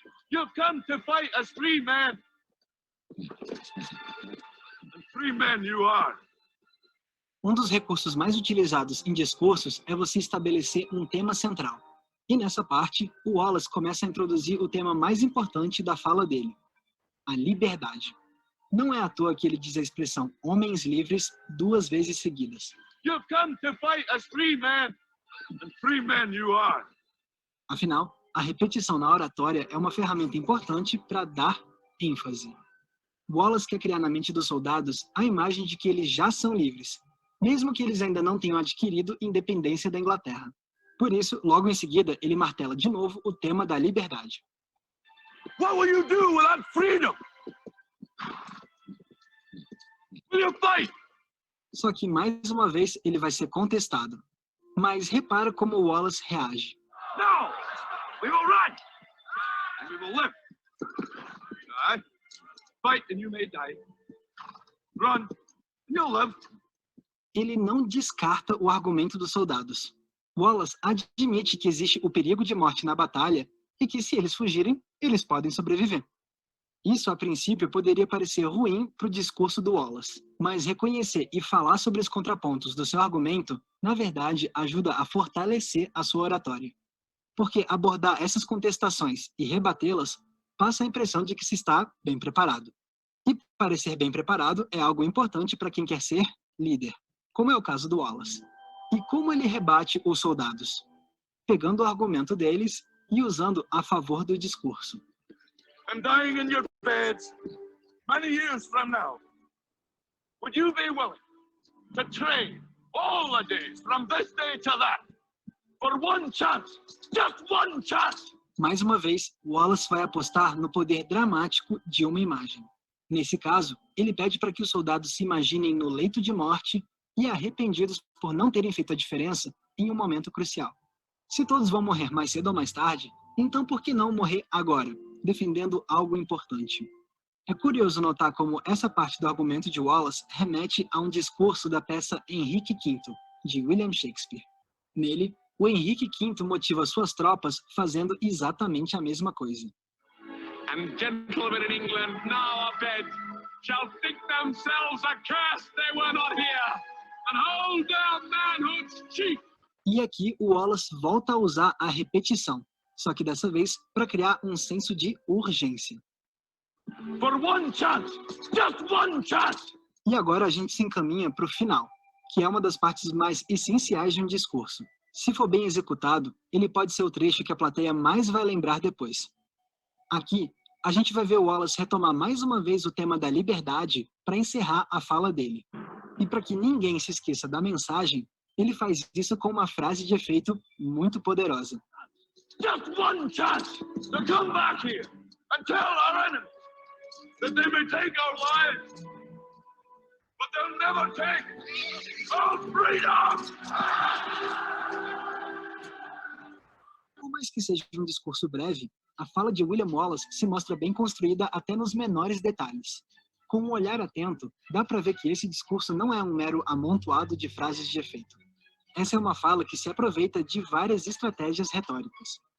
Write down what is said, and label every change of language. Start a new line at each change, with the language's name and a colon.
English: You've come to fight as free men. And free men you are.
Portuguese: Um dos recursos mais utilizados em discursos é você estabelecer um tema central. E nessa parte, o Wallace começa a introduzir o tema mais importante da fala dele: a liberdade. Não é à toa que ele diz a expressão homens livres 2 vezes seguidas.
English: You've come to fight as free men. And free men you are.
Portuguese: Afinal, a repetição na oratória é uma ferramenta importante para dar ênfase. Wallace quer criar na mente dos soldados a imagem de que eles já são livres, mesmo que eles ainda não tenham adquirido independência da Inglaterra. Por isso, logo em seguida, ele martela de novo o tema da liberdade.
English: What will you do without freedom? Will you fight?
Portuguese: Só que, mais uma vez, ele vai ser contestado. Mas repara como o Wallace reage.
English: No! We will run! And we will live. Die. Fight and you may die. Run and you'll live.
Portuguese: Ele não descarta o argumento dos soldados. Wallace admite que existe o perigo de morte na batalha e que, se eles fugirem, eles podem sobreviver. Isso, a princípio, poderia parecer ruim para o discurso do Wallace, mas reconhecer e falar sobre os contrapontos do seu argumento, na verdade, ajuda a fortalecer a sua oratória. Porque abordar essas contestações e rebatê-las passa a impressão de que se está bem preparado. E parecer bem preparado é algo importante para quem quer ser líder, como é o caso do Wallace. E como ele rebate os soldados? Pegando o argumento deles e usando a favor do discurso.
English: And dying in your beds many years from now. Would you be willing to trade all the days from this day to that for one chance, just one chance?
Portuguese: Mais uma vez, Wallace vai apostar no poder dramático de uma imagem. Nesse caso, ele pede para que os soldados se imaginem no leito de morte e arrependidos por não terem feito a diferença em um momento crucial. Se todos vão morrer mais cedo ou mais tarde, então por que não morrer agora, defendendo algo importante? É curioso notar como essa parte do argumento de Wallace remete a um discurso da peça Henrique V, de William Shakespeare. Nele, o Henrique V motiva suas tropas fazendo exatamente a mesma coisa.
English: And gentlemen in England now abed shall think themselves accursed they were not here, and hold their manhood's chief.
Portuguese: E aqui o Wallace volta a usar a repetição, só que dessa vez para criar um senso de urgência.
English: For one chance, just one chance.
Portuguese: E agora a gente se encaminha para o final, que é uma das partes mais essenciais de um discurso. Se for bem executado, ele pode ser o trecho que a plateia mais vai lembrar depois. Aqui, a gente vai ver o Wallace retomar mais uma vez o tema da liberdade para encerrar a fala dele. E para que ninguém se esqueça da mensagem, ele faz isso com uma frase de efeito muito poderosa.
English: Just one chance to come back here and tell our enemies that they may take our lives, but they'll never take our freedom!
Portuguese: Por mais que seja um discurso breve, a fala de William Wallace se mostra bem construída até nos menores detalhes. Com um olhar atento, dá para ver que esse discurso não é um mero amontoado de frases de efeito. Essa é uma fala que se aproveita de várias estratégias retóricas.